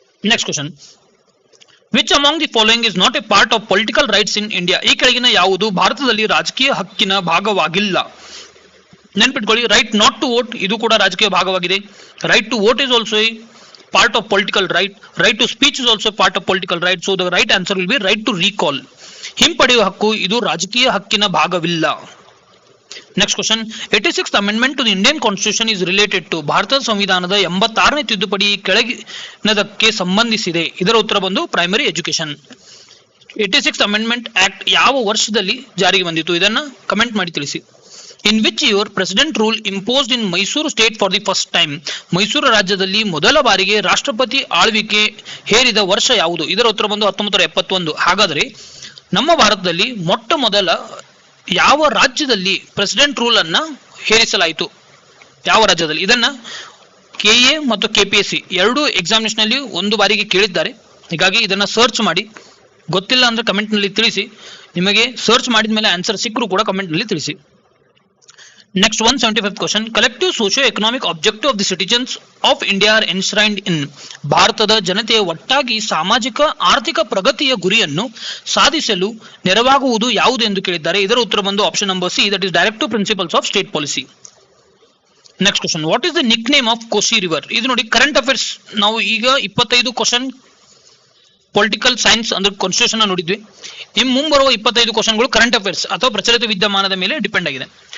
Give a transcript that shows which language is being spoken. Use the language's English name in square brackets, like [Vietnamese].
[English] Next question, which among the following is not a part of political rights in India? [Kannada] ಈ ಕೆಳಗಿನ ಯಾವುದು ಭಾರತದಲ್ಲಿ ರಾಜಕೀಯ ಹಕ್ಕಿನ ಭಾಗವಾಗಿಲ್ಲ? ನೆನ್ಪಿಟ್ಕೊಳ್ಳಿ, [English] right not to vote [Kannada] ಇದು ಕೂಡ ರಾಜಕೀಯ ಭಾಗವಾಗಿದೆ. [English] Right to vote is also a part of political right. Right to speech is also part of political right. So the right answer will be right to recall. [Kannada] ಹಿಂಪಡೆಯುವ ಹಕ್ಕು ಇದು ರಾಜಕೀಯ ಹಕ್ಕಿನ ಭಾಗವಿಲ್ಲ. [English] next question, 86th amendment to the Indian constitution is related to, [Kannada] ಭಾರತದ ಸಂವಿಧಾನದ 86ನೇ ತಿದ್ದುಪಡಿ ಕೆಳಗಿನದಕ್ಕೆ ಸಂಬಂಧಿಸಿದೆ. ಇದರ ಉತ್ತರ ಬಂದು primary education. 86th amendment act ಯಾವ ವರ್ಷದಲ್ಲಿ ಜಾರಿಗೆ ಬಂದಿತು? ಇದನ್ನ ಕಮೆಂಟ್ ಮಾಡಿ ತಿಳಿಸಿ. [English] In which year President rule imposed in Mysore state for the first time? [Kannada] Mysuru ರಾಜ್ಯದಲ್ಲಿ ಮೊದಲ ಬಾರಿಗೆ ರಾಷ್ಟ್ರಪತಿ ಆಳ್ವಿಕೆ ಹೇರಿದ ವರ್ಷ ಯಾವುದು? ಇದರ ಉತ್ತರ ಬಂದು 1971. ಹಾಗಾದ್ರೆ ನಮ್ಮ ಭಾರತದಲ್ಲಿ ಮೊಟ್ಟ ಮೊದಲ ಯಾವ ರಾಜ್ಯದಲ್ಲಿ ಪ್ರೆಸಿಡೆಂಟ್ ರೂಲ್ ಅನ್ನ ಹೇರಿಸಲಾಯಿತು? ಯಾವ ರಾಜ್ಯದಲ್ಲಿ? ಇದನ್ನ KA ಮತ್ತು KPSC ಎರಡು ಎಕ್ಸಾಮಿನೇಷನ್ ನಲ್ಲಿ ಒಂದು ಬಾರಿಗೆ ಕೇಳಿದ್ದಾರೆ. ಹೀಗಾಗಿ ಇದನ್ನ ಸರ್ಚ್ ಮಾಡಿ, ಗೊತ್ತಿಲ್ಲ ಅಂದ್ರೆ ಕಮೆಂಟ್ ನಲ್ಲಿ ತಿಳಿಸಿ. ನಿಮಗೆ ಸರ್ಚ್ ಮಾಡಿದ ಮೇಲೆ ಆನ್ಸರ್ ಸಿಕ್ಕರೂ ಕೂಡ ಕಮೆಂಟ್ ನಲ್ಲಿ ತಿಳಿಸಿ. [English] Next 175th question, collective socio-economic objective of the citizens of India are enshrined in, [Kannada] ಭಾರತದ ಜನತೆಯ ಒಟ್ಟಾಗಿ ಸಾಮಾಜಿಕ ಆರ್ಥಿಕ ಪ್ರಗತಿಯ ಗುರಿಯನ್ನು ಸಾಧಿಸಲು ನೆರವಾಗುವುದು ಯಾವುದು ಎಂದು ಕೇಳಿದ್ದಾರೆ. ಇದರ ಉತ್ತರ ಬಂದು [English] Option number C, that is directive principles of state policy. Next question, what is the nick name of Kosi river? [Kannada] ಇದು ನೋಡಿ ಕರೆಂಟ್ ಅಫೇರ್ಸ್, ನಾವು ಈಗ 25 ಕ್ವಶನ್ ಪೊಲಿಟಿಕಲ್ ಸೈನ್ಸ್ ಅಂದ್ರೆ ಕಾನ್ಸ್ಟಿಟ್ಯೂಷನ್ ನೋಡಿದ್ವಿ. ಇನ್ನು ಮುಂಬರುವ 25 ಕ್ವಶನ್ಗಳು ಕರೆಂಟ್ ಅಫೇರ್ಸ್ ಅಥವಾ ಪ್ರಚಲಿತ ವಿದ್ಯಮಾನದ ಮೇಲೆ ಡಿಪೆಂಡ್ ಆಗಿದೆ.